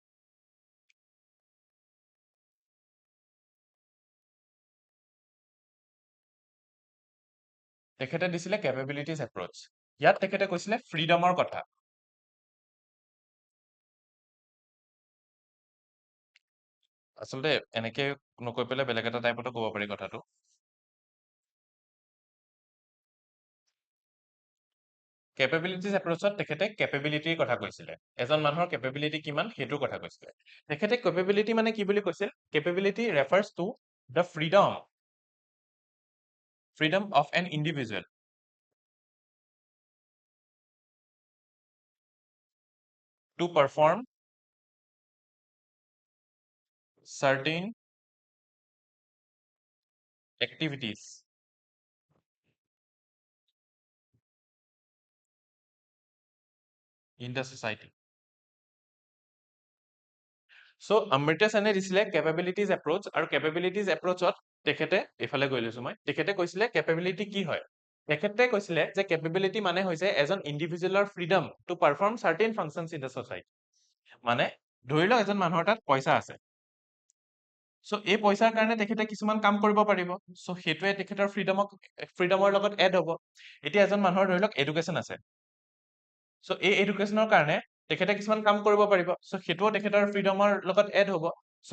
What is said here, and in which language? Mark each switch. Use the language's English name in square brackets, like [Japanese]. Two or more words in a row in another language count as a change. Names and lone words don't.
[Assamese] তেখেতে দিছিলে [English] capabilities approach [Assamese] ইয়াত তেখেতে কৈছিলে ফ্ৰীডমৰ কথা আচলতে এনেকে নকৈ পেলাই বেলেগ এটা টাইপতো ক'ব পাৰি কথাটো [English] capabilities approachত [Assamese] তেখেতে কেপেবিলিটিৰ কথা কৈছিলে এজন মানুহৰ কেপেবিলিটি কিমান সেইটোৰ কথা কৈছিলে তেখেতে কেপেবিলিটি মানে কি বুলি কৈছিল [English] capability refers to the freedom of an individual to perform certain activities in the society. [Assamese] So Amartya Sene দিছিলে [English] capabilities approach [Assamese] আৰু [English] capabilities approachত [Assamese] তেখেতে এফালে গৈ লৈছো মই তেখেতে কৈছিলে capability কি হয় তেখেতে কৈছিলে যে capability মানে হৈছে এজন ইন্ডিভিজুৱেলৰ [English] freedom to perform certain functions in the society [Assamese] মানে ধৰি লওক এজন মানুহৰ তাত পইচা আছে সো এই পইচাৰ কাৰণে তেখেতে কিছুমান কাম কৰিব পাৰিব সো সেইটোৱে তেখেতৰ ফ্ৰীডমৰ লগত এড হ'ব এতিয়া এজন মানুহৰ ধৰি লওক এডুকেশ্যন আছে সো এই এডুকেশ্যনৰ কাৰণে তেখেতে কিছুমান কাম কৰিব পাৰিব সো সেইটোও তেখেতৰ ফ্ৰীডমৰ লগত এড হ'ব সো